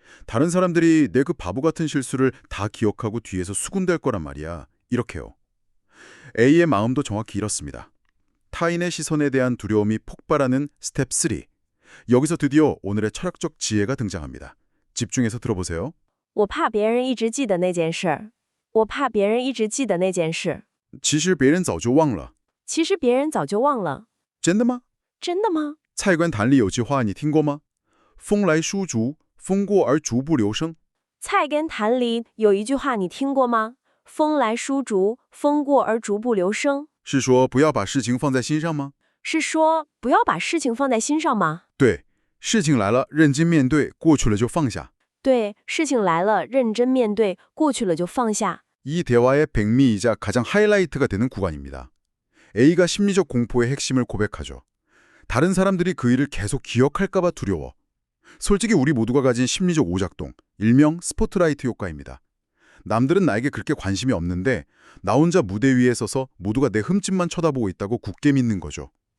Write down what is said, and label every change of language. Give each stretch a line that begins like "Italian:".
Korean: 다른 사람들이 내 그 바보 같은 실수를 다 기억하고 뒤에서 수군댈 거란 말이야. 이렇게요. A의 마음도 정확히 이렇습니다. 타인의 시선에 대한 두려움이 폭발하는 스텝 3. 여기서 드디어 오늘의 철학적 지혜가 등장합니다. 집중해서 들어보세요.
Chinese: 我怕别人一直记得那件事我怕别人一直记得那件事其实别人早就忘了。其实别人早就忘了真的吗？真的吗菜根谭里有句话你听过吗？风来疏竹，风过而竹不留声。菜根谭里有一句话你听过吗？风来疏竹，风过而竹不留声。是说不要把事情放在心上吗？是说不要把事情放在心上吗？对，事情来了，认真面对，过去了就放下。对，事情来了，认真面对，过去了就放下。
Korean: 이 대화의 백미이자 가장 하이라이트가 되는 구간입니다. A가 심리적 공포의 핵심을 고백하죠. 다른 사람들이 그 일을 계속 기억할까 봐 두려워. 솔직히 우리 모두가 가진 심리적 오작동, 일명 스포트라이트 효과입니다. 남들은 나에게 그렇게 관심이 없는데 나 혼자 무대 위에 서서 모두가 내 흠집만 쳐다보고 있다고 굳게 믿는 거죠.